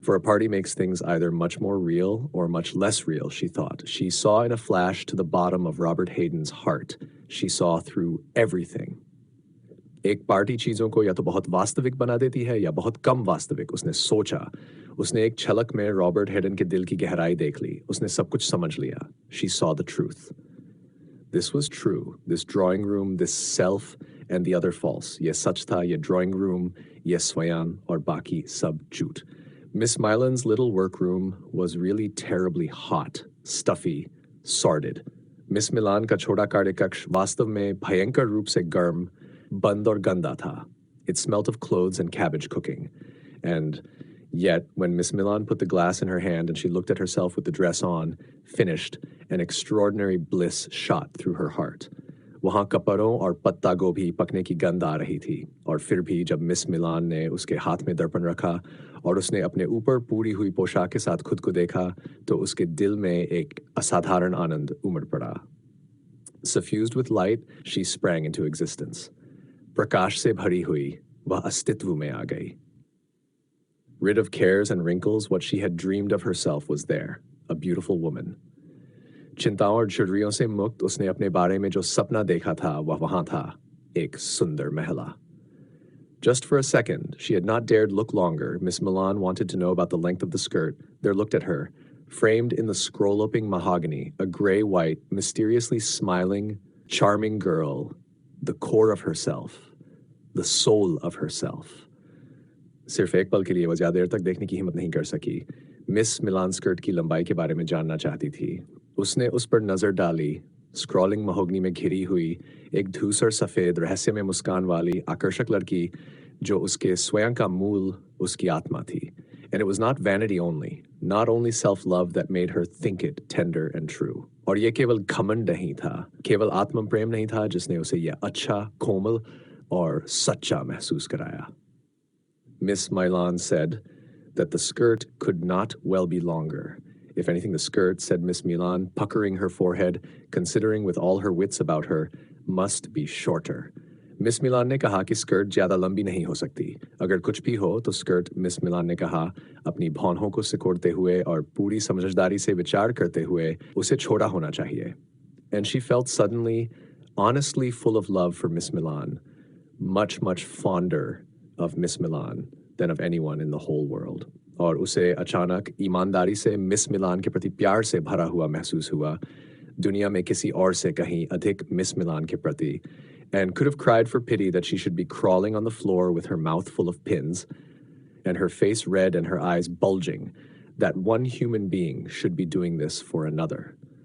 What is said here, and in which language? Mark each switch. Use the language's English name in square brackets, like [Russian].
[English] For a party makes things either much more real or much less real, she thought. She saw in a flash to the bottom of Robert Hayden's heart. She saw through everything. [Hindi] एक party चीज़ों को या तो बहुत वास्तविक बना देती है या बहुत कम वास्तविक, उसने सोचा। उसने एक छलक में रॉबर्ट हेडन के दिल की गहराई देख ली। उसने सब कुछ समझ लिया। [English] She saw the truth. This was true. This drawing room, this self, and the other false. [Hindi] ये सच था, ये drawing room, ये स्वयं और बाकी सब झूठ. [English] Miss Milan's little workroom was really terribly hot, stuffy, sordid. [Hindi] Miss Milan का छोटा कार्यकक्ष वास्तव में भयंकर रूप से गर्म, बंद और गंदा था. [English] It smelt of clothes and cabbage cooking. And yet, when Miss Milan put the glass in her hand and she looked at herself with the dress on, finished, an extraordinary bliss shot through her heart. [Hindi] वहाँ कपड़ों और पत्ता गोभी पकने की गंध आ रही थी और फिर भी जब मिस मिलान ने उसके हाथ में दर्पण रखा और उसने अपने ऊपर पूरी हुई पोशाक के साथ खुद को देखा तो उसके दिल में एक असाधारण आनंद उमड़ पड़ा. [English] Suffused with light, she sprang into existence. [Hindi] प्रकाश से भरी हुई वह अस्तित्व में आ गई. [English] Rid of cares and wrinkles, what she had dreamed of herself was there, a beautiful woman. [Hindi] चिंताओं और झुर्रियों से मुक्त उसने अपने बारे में जो सपना देखा था वह वहां था, एक सुंदर महिला. [English] Just for a second, she had not dared look longer. Miss Milan wanted to know about the length of the skirt. There looked at her, framed in the scroll-opening mahogany, a gray-white, mysteriously smiling, charming girl, the core of herself, the soul of herself. [Hindi] सिर्फ एक पल के लिए वह ज्यादा देर तक देखने की हिम्मत नहीं कर सकी. मिस मिलान स्कर्ट की लंबाई के बारे में जानना चाहती थी. उसने उस पर नजर डाली. स्क्रॉलिंग महोगनी में घिरी हुई एक धूसर सफेद रहस्यमय मुस्कान वाली आकर्षक लड़की जो उसके स्वयं का मूल उसकी आत्मा थी. [English] And it was not vanity only, not only self-love that made her think it tender and true. [Hindi] और ये केवल घमंड नहीं था, केवल आत्म प्रेम नहीं था जिसने उसे यह अच्छा, कोमल और सच्चा महसूस कराया. [English] Miss Milan said that the skirt could not well be longer. If anything, the skirt, said Miss Milan, puckering her forehead, considering with all her wits about her, must be shorter. [Hindi] Miss मिलान ने कहा कि skirt ज्यादा लंबी नहीं हो सकती. अगर कुछ भी हो तो स्कर्ट, मिस मिलान ने कहा, अपनी भौहों को सिकोड़ते हुए और पूरी समझदारी से विचार करते हुए उसे छोटा होना चाहिए. [English] And she felt suddenly, honestly full of love for Miss Milan, much, much fonder of Miss Milan than of anyone in the whole world. [Hindi] और उसे अचानक ईमानदारी से मिस मिलान के प्रति प्यार से भरा हुआ महसूस हुआ, दुनिया में किसी और से कहीं अधिक मिस मिलान के प्रति, [English] and could have cried for pity that she should be crawling on the floor with her mouth full of pins, and her face red and her eyes bulging, that one human being should be doing this for another.